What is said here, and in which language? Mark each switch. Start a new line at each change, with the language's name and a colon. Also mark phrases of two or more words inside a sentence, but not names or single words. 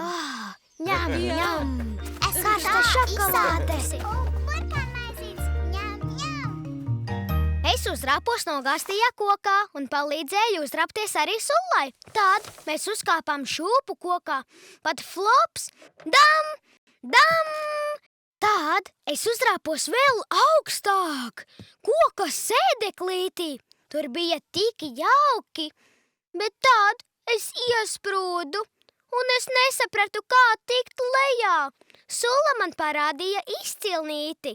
Latvian: Ņem, ņem! Es Karsta šokolāde. Burkānmaizītes. Ņem, ņem. Es uzrāpos no gastajā kokā un palīdzēju uzrāpties arī Sullai. Tad mēs uzkāpām šūpu kokā. Pat flops! Dam! Dam! Tad es uzrāpos vēl augstāk, koka sēdeklītī. Tur bija tik jauki, bet tad es iesprūdu, un es nesapratu, kā tikt lejā. Sula man parādīja izcilnīti.